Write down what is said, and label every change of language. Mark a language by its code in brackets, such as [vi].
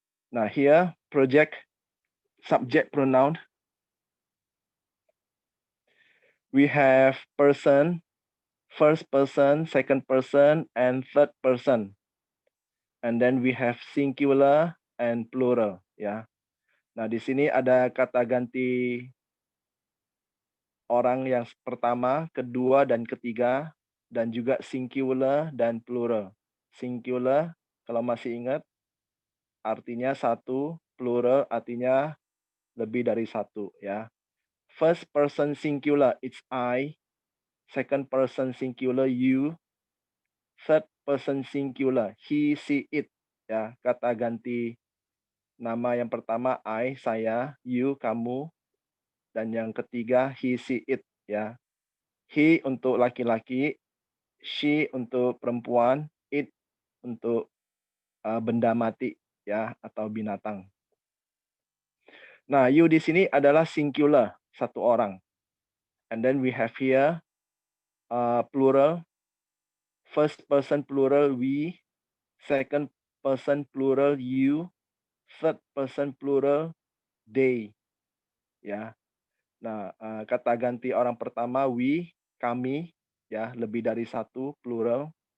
[en] Nah, here project subject pronoun. We have person, first person, second person, and third person. And then we have singular and plural ya. [id] Nah, di sini ada kata ganti orang yang pertama, kedua, dan ketiga, dan juga singular dan plural. Singular, kalau masih ingat, artinya satu, plural artinya lebih dari satu ya. [en] First person singular, it's I. Second person singular, you. Third person singular, he, she, it. [id] Ya, kata ganti nama yang pertama I, saya, you, kamu, dan yang ketiga he, she, it. Ya, he untuk laki-laki, she untuk perempuan, it untuk benda mati ya atau binatang. Nah, you di sini adalah singular, satu orang. [en] And then we have here plural. First person plural we, second person plural you, third person plural they. [id] Ya. Nah, kata ganti orang pertama we, kami ya, lebih dari satu plural.